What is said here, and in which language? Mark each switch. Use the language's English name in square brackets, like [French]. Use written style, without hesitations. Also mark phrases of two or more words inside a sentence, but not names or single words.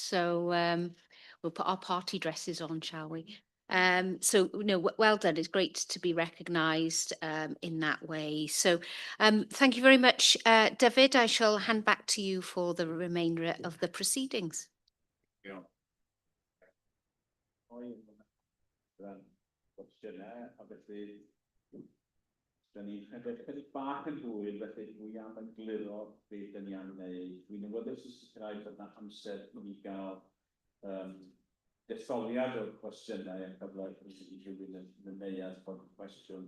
[English] So we'll put our party dresses on, shall we? So, well done. It's great to be recognised in that way. So thank you very much, David. I shall hand back to you for the remainder of the proceedings. Yeah. [Welsh] Cwestiynau, a felly, da ni'n chydig bach yn hwyl, felly dwi am egluro beth da ni am wneud. Dwi'n awyddus i sicrhau bod yna amser i ni gael detholiad o'r cwestiynau a cyfle i rhywun yn ymwneud o'r cwestiwn.